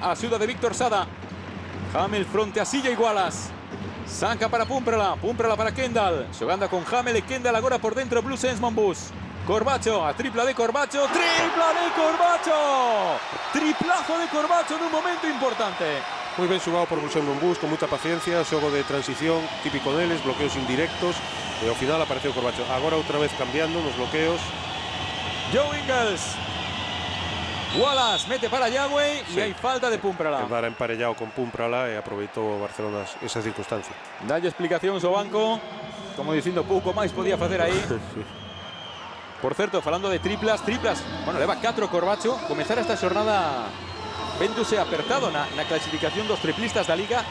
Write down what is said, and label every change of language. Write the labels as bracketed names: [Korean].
[Spanish] Ayuda de Víctor Sada. Hamel frente a CJ Wallace. [Galician] Saca para Pumprala. Pumprala para Kendall. Xogando con Hamel y Kendall agora por dentro. Blusense Monbus. Corbacho. A tripla de Corbacho. ¡Tripla de Corbacho! [Spanish] Triplazo de Corbacho en un momento importante. [Galician] Moi ben xogado por Blusense Monbus, con moita paciencia, xogo de transición típico deles, bloqueos indirectos, e ao final apareceu Corbacho. Agora outra vez cambiando nos bloqueos. Joe Ingles. [Spanish] Wallace mete para Yagüey y hay falta de Pumprala. [Galician] Quedara emparellado con Pumprala e aproveitou Barcelona esa circunstancia. Dalle explicacións ao banco, como dicindo pouco máis podía facer aí. Sí. Por certo, falando de triplas, bueno, leva 4 Corbacho, comezar esta xornada véndose apertado na clasificación dos triplistas da Liga.